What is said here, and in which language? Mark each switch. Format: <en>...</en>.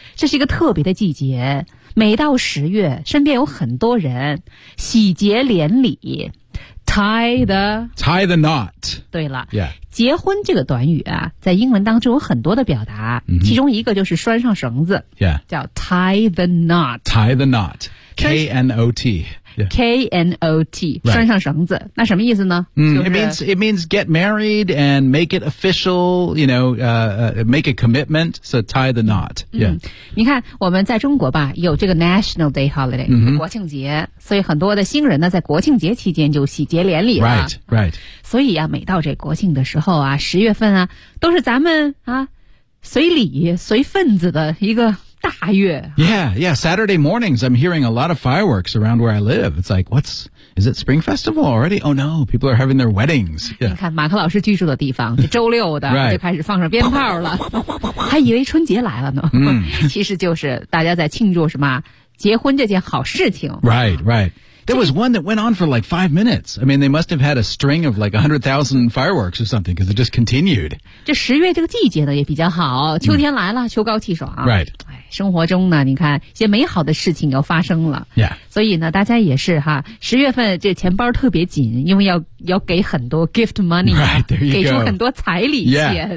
<zh>这是一个特别的季节，每到十月身边有很多人喜结连理，</zh> <en>Tie the knot.</en> <zh>对了、 yeah. 结婚这个短语啊，在英文当中有很多的表达、 mm-hmm. 其中一个就是拴上绳子、 yeah. 叫</zh> <en>tie the knot. Tie the knot. K-N-O-T. Yeah. K-N-O-T、right.</en> <zh>拴上绳子，那什么意思呢、</zh> <en>It means get married and make it official, you know, make a commitment, so tie the knot、yeah.</en> <zh>你看我们在中国吧，有这个</zh> <en>National Day Holiday、 mm-hmm.</en> <zh>国庆节，所以很多的新人呢在国庆节期间就喜结连理了，</zh> <en>right, right.</en> <zh>所以啊，每到这国庆的时候啊，十月份啊，都是咱们啊随礼随份子的一个大月。</zh> <en>Yeah, yeah, Saturday mornings, I'm hearing a lot of fireworks around where I live. It's like, what's, is it Spring Festival already? Oh no, people are having their weddings.、Yeah.</en> <zh>你看马克老师居住的地方，这周六的、</zh> <en>right.</en> <zh>就开始放上鞭炮了，还以为春节来了呢。其实就是大家在庆祝什么，结婚这件好事情。</zh> <en>Right, right. There was one that went on for like 5 minutes. I mean, they must have had a string of like 100,000 fireworks or something, because it just continued.</en> <zh>这十月这个季节呢也比较好，秋天来了、秋高气爽。</zh> <en>Right.</en> <zh>生活中呢，你看一些美好的事情要发生了。 Yeah. 所以呢，大家也是哈，十月份这钱包特别紧，因为要给很多</zh> <en>gift money、 right, there you</en> <zh>给出很多彩礼钱。</zh>